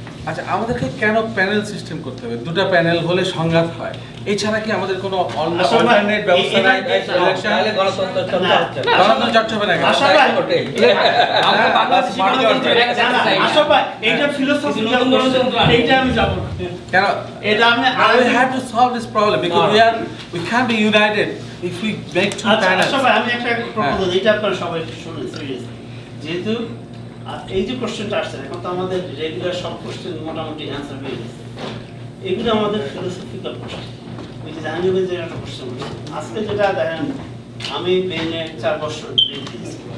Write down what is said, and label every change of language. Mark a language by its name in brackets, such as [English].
[Bangla] আচ্ছা, আমাদেরকে কেন প্যানেল সিস্টেম করতে হবে? দুটো প্যানেল হলে সংঘাত হয়, এছাড়া কি আমাদের কোনো অল্টারনেট ব্যবস্থা নাই? ইলেকশন তাহলে গণতন্ত্র চর্চা হচ্ছে না। গণতন্ত্র চর্চা হবে না কেন? আশা ভাই, ওটাই। আমরা বাংলাদেশি আশা ভাই, এইটা ফিলোসফিক্যাল কোশ্চেন, এইটা আমি যাব না। কেন? এটা আমি [English] We have to solve this problem because we can't be united if we make two [Bangla] আচ্ছা আশা ভাই, আমি একটা প্রপোজাল, এটা আপনারা সবাই শুনুন সিরিয়াসলি। যেহেতু এই যে কোশ্চেনটা আসছে, এখন তো আমাদের রেগুলার সব কোশ্চেন মোটামুটি অ্যান্সার হয়ে গেছে। এগুলো আমাদের ফিলোসফিক্যাল কোশ্চেন, ওই যে জাহাঙ্গীর যে একটা কোশ্চেন আজকে যেটা দেখেন, আমি বেইনে 4 বছর দিয়েছি।